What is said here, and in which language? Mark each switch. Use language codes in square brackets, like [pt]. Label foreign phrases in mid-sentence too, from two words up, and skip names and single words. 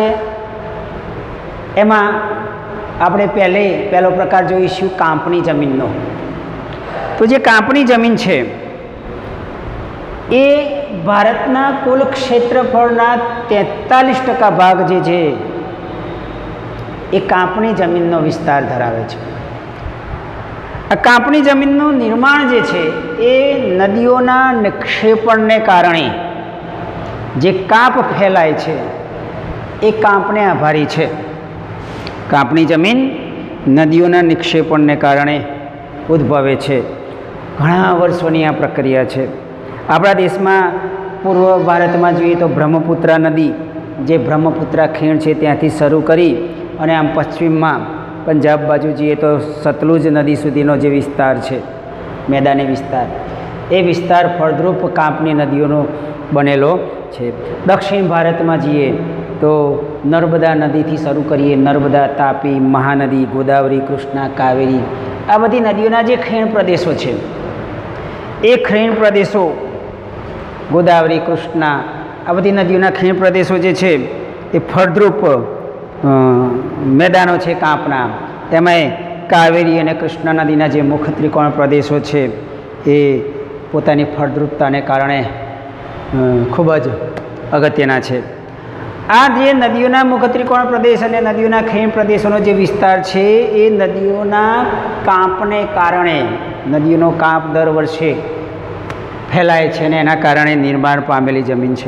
[gu] એમાં આપણે પહેલો પ્રકાર જોઈશું કાંપની જમીનનો। તો જે કાંપની જમીન છે એ ભારતના કુલ ક્ષેત્રફળના 43% ભાગ જે છે એ કાંપની જમીનનો વિસ્તાર ધરાવે છે। આ કાંપની જમીનનું નિર્માણ જે છે એ નદીઓના નિક્ષેપણને કારણે જે કાંપ ફેલાય છે એ કાંપને આભારી છે। કાંપની જમીન નદીઓના નિક્ષેપણને કારણે ઉદ્ભવે છે। ઘણા વર્ષોની આ પ્રક્રિયા છે। આપણા દેશમાં પૂર્વ ભારતમાં જોઈએ તો બ્રહ્મપુત્રા નદી જે બ્રહ્મપુત્રા ખીણ છે ત્યાંથી શરૂ કરી અને આમ પશ્ચિમમાં પંજાબ બાજુ જઈએ તો સતલુજ નદી સુધીનો જે વિસ્તાર છે મેદાની વિસ્તાર, એ વિસ્તાર ફળદ્રુપ કાંપની નદીઓનો બનેલો છે। દક્ષિણ ભારતમાં જઈએ તો નર્મદા નદીથી શરૂ કરીએ, નર્મદા, તાપી, મહાનદી, ગોદાવરી, કૃષ્ણા, કાવેરી, આ બધી નદીઓના જે ખીણ પ્રદેશો છે એ ખીણ પ્રદેશો ગોદાવરી, કૃષ્ણા, આ બધી નદીઓના ખીણ પ્રદેશો જે છે એ ફળદ્રુપ મેદાનો છે કાંપના। તેમાંય કાવેરી અને કૃષ્ણા નદીના જે મુખ્ય ત્રિકોણ પ્રદેશો છે એ પોતાની ફળદ્રુપતાને કારણે ખૂબ જ અગત્યના છે। આ જે નદીઓના મુખ્ય ત્રિકોણ પ્રદેશ અને નદીઓના ખીણ પ્રદેશોનો જે વિસ્તાર છે એ નદીઓના કાંપને કારણે, નદીઓનો કાંપ દર વર્ષે ફેલાય છે ને એના કારણે નિર્માણ પામેલી જમીન છે।